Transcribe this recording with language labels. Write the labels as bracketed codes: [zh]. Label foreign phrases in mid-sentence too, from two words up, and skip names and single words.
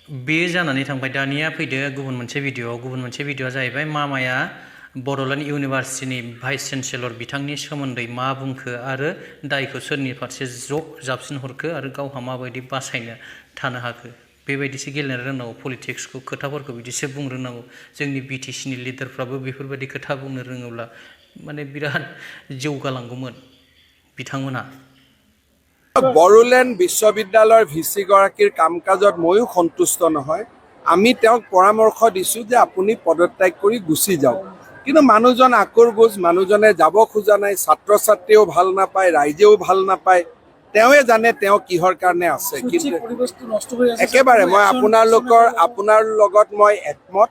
[brx] बे जानानै थांबाय दानिया फैदो गुबुन मोनसे भिडिअआ जाहैबाय मामाया बड'लेण्ड इउनिभार्सिटिनि [en] vice chancellor [brx] बिथांनि सोमोन्दै मा बुंखो आरो दायखौ सोरनि फारसे ज' जाबसिनहरखो आरो गावहा माबायदि बासायनो थानो हाखो बेबायदिसो गेलेनो रोंनांगौ पलिटिक्सखौ खोथाफोरखौ बिदिसो बुंनो रोंनांगौ जोंनि बिटिसिनि लिडारफ्राबो बेफोरबायदि खोथा बुंनो रोङोब्ला माने बिराद जौगालांगौमोन बिथांमोना [as] বড়োলেণ্ড বিশ্ববিদ্যালয়ৰ ভিচি গৰাকীৰ কাম কাজত ময়ো সন্তুষ্ট নহয় আমি তেওঁক পৰামৰ্শ দিছোঁ যে আপুনি পদত্যাগ কৰি গুচি যাওক কিন্তু মানুহজন আকুৰ বুজ মানুহজনে যাব খোজা নাই ছাত্ৰ ছাত্ৰীও ভাল নাপায় ৰাইজেও ভাল নাপায় তেওঁৱে জানে তেওঁ কিহৰ কাৰণে আছে কিন্তু একেবাৰে মই আপোনাৰ লগত মই একমত